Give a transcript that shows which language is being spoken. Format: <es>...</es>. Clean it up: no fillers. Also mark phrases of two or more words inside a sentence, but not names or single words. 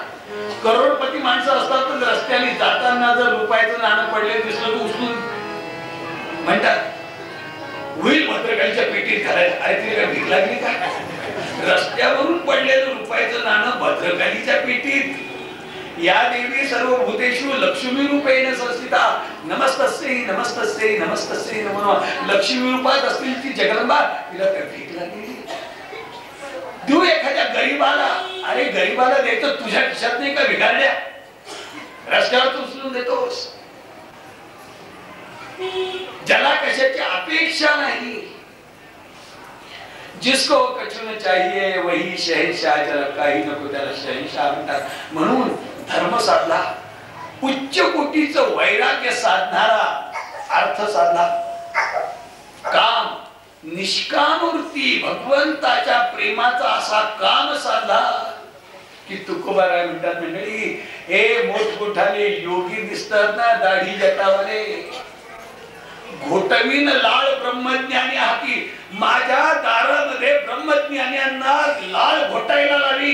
<mr>करोडपती माणसं असतात तर रस्त्याने जाताना जर रुपयाचं नाणं पडले दिसलं तर उचलून म्हणतात होईल भद्रकालीच्या पेटीत घालायचं. अरे तिला काय भीक लागली का? रस्त्यावरून पडलेलं रुपयाचं नाणं भद्रकालीच्या पेटीत.</mr> <sa>या देवी सर्व भूतेषु लक्ष्मी रूपेण संस्थिता, नमस्तस्यै नमस्तस्यै नमस्तस्यै नमो नमः.</sa> <mr>लक्ष्मी रूपात असतील ती जगदंबा, तिला काय भीक लागली? देऊ एखाद्या गरीबाला. अरे गरीबाला द्यायचं तुझ्या खिशात नाही का भिकारड्या? रस्त्यावर उचलून देतोस. ज्याला कशाची अपेक्षा नाही.</mr> <hi>जिसको कछु न चाहिए वही शहंशाह,</hi> <mr>ज्याला काही नको त्याला शहंशाह म्हणतात. म्हणून धर्म साधला, उच्च कोटीचं वैराग्य साधणारा, अर्थ साधला, काम निष्काम वृत्ती भगवंताच्या प्रेमाचा असा काम साधला की तुकोबाराय म्हणतात, मंडळी हे मोठमोठाले योगी दिसतात ना दाढी जटावाले, घोटवीन लाळ ब्रह्मज्ञानी हाती, माझ्या दारामध्ये ब्रह्मज्ञान्यांना लाळ घोटायला लावी.</mr>